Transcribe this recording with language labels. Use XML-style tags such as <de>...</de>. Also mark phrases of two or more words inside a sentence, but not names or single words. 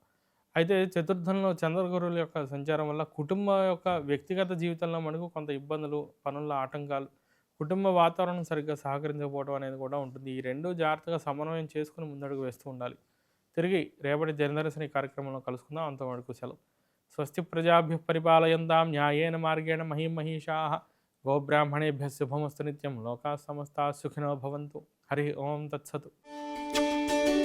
<te>అయితే చతుర్థంలో చంద్రగురువుల యొక్క సంచారం వల్ల కుటుంబం యొక్క వ్యక్తిగత జీవితంలో మనకు కొంత ఇబ్బందులు, పనుల్లో ఆటంకాలు, కుటుంబ వాతావరణం సరిగ్గా సహకరించకపోవడం అనేది కూడా ఉంటుంది. ఈ 2 జాగ్రత్తగా సమన్వయం చేసుకొని ముందడుగు వేస్తూ ఉండాలి. తిరిగి రేపటి జనదర్శిని కార్యక్రమంలో కలుసుకుందాం. అంతవరకు సెలవు.</te> <sa>స్వస్తి ప్రజాభ్యః పరిపాలయంతాం న్యాయేన మార్గేణ మహీం మహీషాః గోబ్రాహ్మణేభ్యः శుభమస్తు నిత్యం లోకాः సమస్తాः సుఖినో భవంతు. హరి ఓం తత్సత్.</sa>